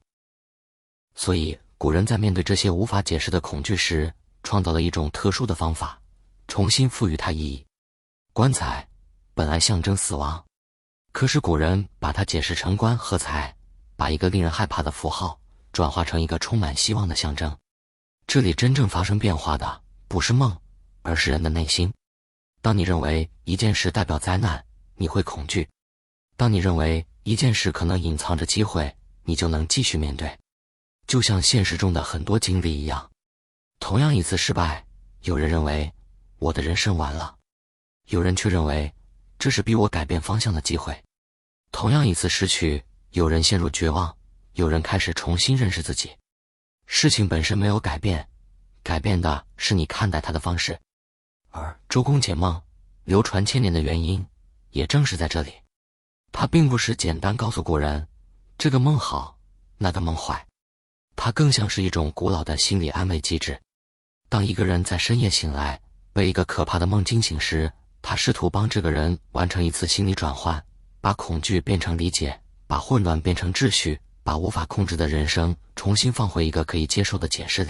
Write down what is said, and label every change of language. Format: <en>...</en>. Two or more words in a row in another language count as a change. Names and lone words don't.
<zh>所以，古人在面对這些無法解釋的恐懼時，創造了一種特殊的方法，重新賦予它意義。棺材本來象徵死亡，可是古人把它解釋成棺和財，把一個令人害怕的符號轉化成一個充滿希望的象徵。這裡真正發生變化的不是夢，而是人的內心。當你認為一件事代表災難，你會恐懼；當你認為一件事可能隱藏着機會，你就能繼續面對。就像現實中的很多經歷一樣，同樣一次失敗，有人認為我的人生完了，有人卻認為這是逼我改變方向的機會。同樣一次失去，有人陷入絕望，有人開始重新認識自己。事情本身沒有改變，改變的是你看待它的方式。而周公解夢流傳千年的原因，也正是在這裡。它並不是簡單告訴古人這個夢好，那個夢壞，它更像是一種古老的心理安慰機制。當一個人在深夜醒來，被一個可怕的夢驚醒時，他試圖幫這個人完成一次心理轉換，把恐懼變成理解，把混亂變成秩序，把無法控制的人生重新放回一個可以接受的解釋裡。</zh>